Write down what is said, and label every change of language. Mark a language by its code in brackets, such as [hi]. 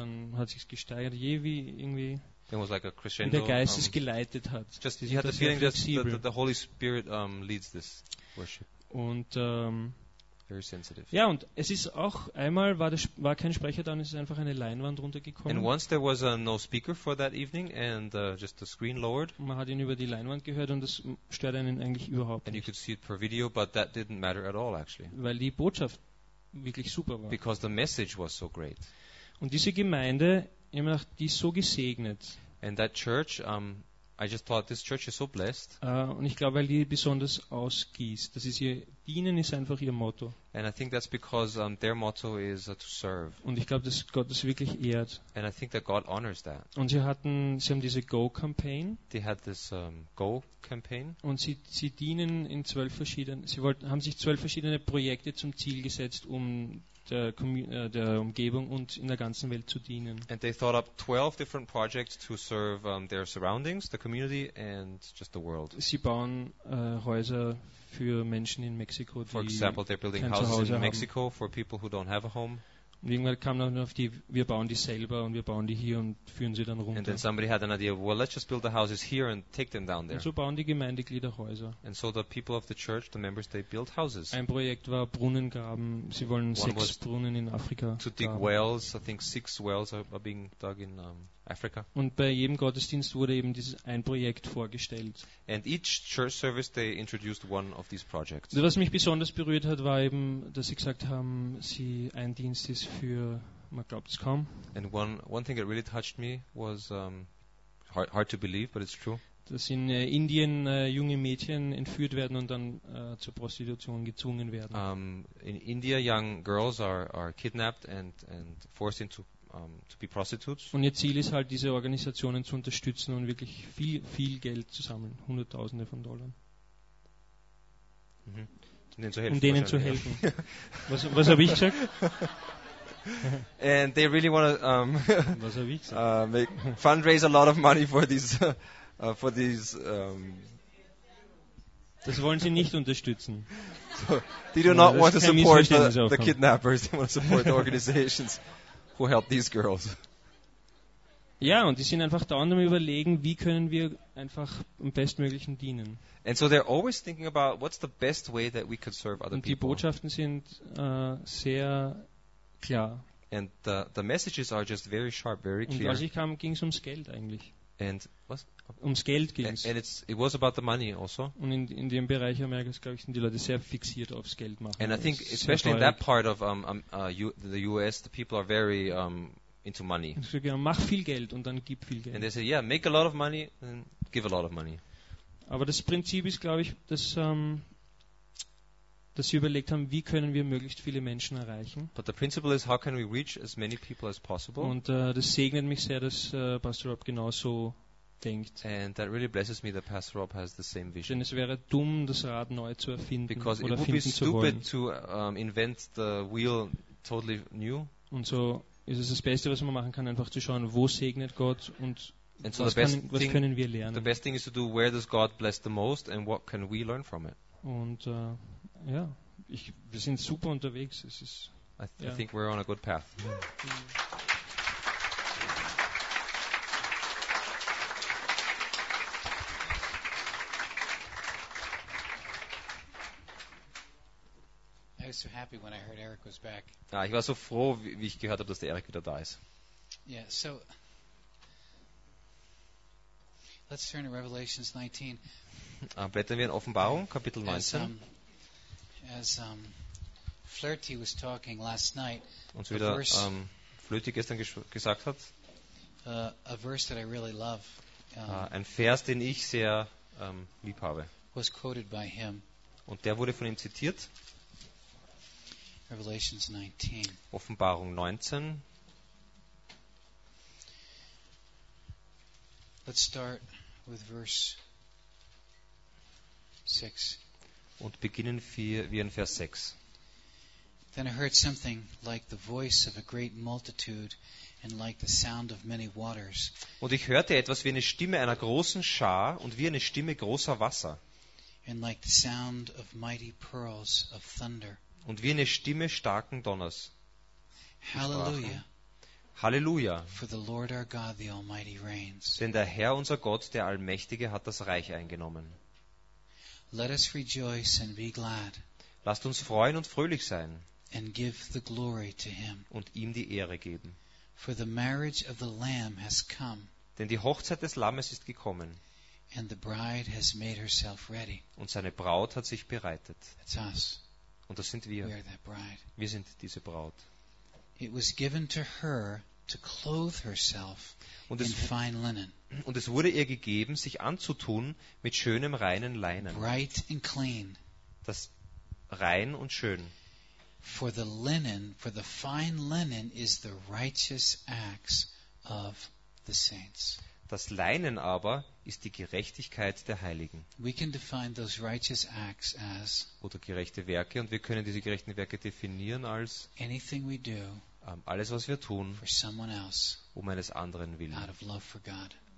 [de] Und dann hat sich's gesteigert, je wie irgendwie. [en] There was like a crescendo. [de] Der Geist es geleitet hat. [en] Just you had the feeling that the Holy Spirit leads this worship. [de] Und [en] very sensitive. [de] Ja, und es ist auch einmal war kein Sprecher da, und es ist einfach eine Leinwand runtergekommen. [en] And once there was no speaker for that evening and just the screen lowered. [de] Man hat ihn über die Leinwand gehört und das stört einen eigentlich überhaupt [en] and [de] nicht. [en] And you could see it per video, but that didn't matter at all actually. [de] Weil die Botschaft wirklich super war. [en] Because the message was so great. [de] Und diese Gemeinde, ich habe gedacht, die ist so gesegnet. [en] And that church, I just thought this church is so blessed. [de] Und ich glaube, weil die besonders ausgießt. Das ist ihr Dienen ist einfach ihr Motto. [en] And I think that's because their motto is to serve. [de] Und ich glaube, dass Gott das wirklich ehrt. [en] And I think that God honors that. [de] Und sie haben diese Go-Campaign. [en] They had this Go-Campaign. [de] Und sie dienen in 12 verschiedenen. Haben sich 12 verschiedene Projekte zum Ziel gesetzt, um der Umgebung und in der ganzen Welt zu dienen. [en] And they thought up 12 different projects to serve their surroundings, the community and just the world. [de] Sie bauen Häuser für Menschen in Mexiko, die [en] for example, they're building houses in Mexico for people who don't have a home. [de] Und irgendwann kam dann auf die, wir bauen die selber und wir bauen die hier und führen sie dann runter. [en] And then somebody had an idea, well, let's just build the houses here and take them down there. [de] Und so bauen die Gemeindeglieder Häuser. [en] And so the people of the church, the members, they built houses. [de] Ein Projekt war Brunnengraben. Sie wollen [en] One [de] 6 Brunnen in Afrika [en] to dig [de] graben. [en] Wells. I think 6 wells are being dug in Africa. [de] Und bei jedem Gottesdienst wurde eben dieses ein Projekt vorgestellt. [en] And each church service they introduced one of these projects. [de] Was mich besonders berührt hat, war eben, dass sie gesagt haben, sie ein Dienst ist für, man glaubt es kaum. [en] And one thing that really touched me was hard to believe, but it's true. [de] Dass in Indien junge Mädchen entführt werden und dann zur Prostitution gezwungen werden. [en] In India, young girls are kidnapped and forced into to be prostitutes. [de] Und ihr Ziel ist halt, diese Organisationen zu unterstützen und wirklich viel, viel Geld zu sammeln, Hunderttausende von Dollar. Mhm. Denen zu helfen, um denen zu helfen. Was habe ich gesagt? [en] And they really want to [de] was habe ich gesagt? [en] Fundraise a lot of money for these [de] Das wollen sie nicht unterstützen. [en] So, they do not want to support the kidnappers. They want to support the organizations who help these girls. [de] Ja, und die sind einfach dauernd am überlegen, wie können wir einfach am bestmöglichen dienen. [en] And so they're always thinking about what's the best way that we could serve other people. [de] Und die Botschaften sind sehr klar. [en] And the messages are just very sharp, very clear. [de] Und als ich kam, ging es ums Geld eigentlich. [en] And was? [de] Ums Geld ging's. [en] And it was about the money also. [de] Und in dem Bereich Amerikas, glaube ich, sind die Leute sehr fixiert aufs Geld machen. [en] And I think especially in that part of the US, the people are very into money. [de] Und sie sagen, mach viel Geld und dann gib viel Geld. [en] And they say, yeah, make a lot of money and give a lot of money. [de] Aber das Prinzip ist, glaube ich, dass sie überlegt haben, wie können wir möglichst viele Menschen erreichen. [en] But the principle is, how can we reach as many people as possible? [de] Und das segnet mich sehr, dass Pastor Rob genauso denkt. [en] And that really blesses me that Pastor Rob has the same vision. [de] Denn es wäre dumm, das Rad neu zu erfinden. [en] Because [de] oder [en] it would be stupid to invent the wheel totally new. [de] Und so ist es das Beste, was man machen kann, einfach zu schauen, wo segnet Gott und was können wir lernen. [en] The best thing is to do, where does God bless the most and what can we learn from it? [de] Und ja, wir sind super unterwegs. Es ist, [en] I think we're on a good path. I was so happy when I heard Eric was back. [de] Ja, ich war so froh, wie ich gehört habe, dass der Eric wieder da ist. [en] Yeah, so let's turn to Revelation 19. [de] Blättern wir in Offenbarung, Kapitel 19. [en] As Flirty was talking last night, [de] und so wieder Flirty gestern gesagt hat, [en] a verse that I really love, [de] ein Vers, den ich sehr lieb habe, [en] was quoted by him. [de] Und der wurde von ihm zitiert. [en] Revelations 19. [de] Offenbarung 19. [en] Let's start with verse 6. [de] Und beginnen wir in Vers 6. [en] Then I heard something like the voice of a great multitude and like the sound of many waters. [de] Und ich hörte etwas wie eine Stimme einer großen Schar und wie eine Stimme großer Wasser. [en] And like the sound of mighty pearls of thunder. [de] Und wie eine Stimme starken Donners. [en] Halleluja. [de] Halleluja. [en] For the Lord our God, the Almighty reigns. [de] Denn der Herr, unser Gott, der Allmächtige, hat das Reich eingenommen. [en] Let us rejoice and be glad. [de] Lasst uns freuen und fröhlich sein. [en] And give the glory to him. [de] Und ihm die Ehre geben. [en] For the marriage of the Lamb has come. [de] Denn die Hochzeit des Lammes ist gekommen. [en] And the bride has made herself ready. [de] Und seine Braut hat sich bereitet. [en] It's us. [de] Und das sind wir. [en] We are that bride. [de] Wir sind diese Braut. [en] It was given to her to clothe herself in fine linen. [de] Und es wurde ihr gegeben, sich anzutun mit schönem reinen Leinen. [en] Bright and clean. [de] Das rein und schön. [en] For the linen, for the fine linen is the righteous acts of the saints. [de] Das Leinen aber ist die Gerechtigkeit der Heiligen. [en] We can define those righteous acts as, [de] oder gerechte Werke, und wir können diese gerechten Werke definieren als [en] anything we do, [de] alles, was wir tun, [en] for someone else, [de] um eines anderen willen, [en] out of love for God.